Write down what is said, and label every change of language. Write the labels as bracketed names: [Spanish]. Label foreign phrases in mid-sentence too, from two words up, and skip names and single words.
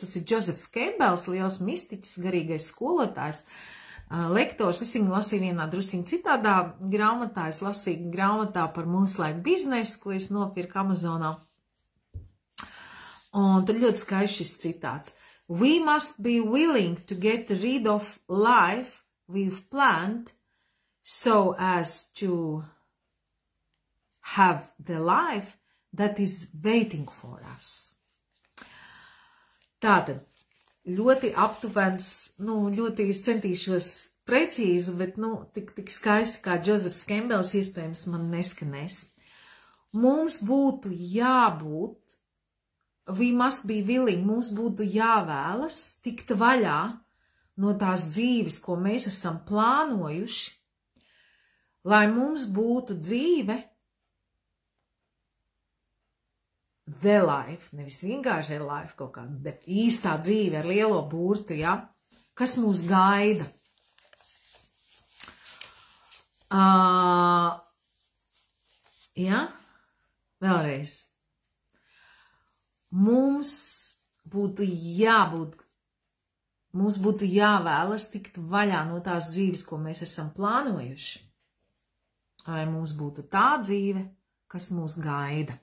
[Latvian] Tas ir Josefs Kembels, liels mistiķis, garīgais skolotājs, lektors. Es viņu lasīju vienā drusciņā citādā grāmatā. Es lasīju grāmatā par mūsu laiku biznesu, ko es nopirku Amazonā. Un tad ļoti skaists šis citāts. [English] We must be willing to get rid of life we've planned so as to have the life that is waiting for us. [Latvian] Tātad, ļoti aptuvens, ļoti es centīšos precīzi, bet, tik skaisti kā Josefs Kembels iespējams man neskanēs. Mums būtu jābūt, [English] we must be willing, [Latvian] mums būtu jāvēlas tikt vaļā no tās dzīves, ko mēs esam plānojuši, lai mums būtu dzīve, [English] the life, [Latvian] nevis vienkārši life kaut kāda, bet īstā dzīve ar lielo burtu, ja? Kas mūs gaida. Ja? Vēlreiz. Mums būtu jāvēlas tikt vaļā no tās dzīves, ko mēs esam plānojuši, lai mums būtu tā dzīve, kas mūs gaida.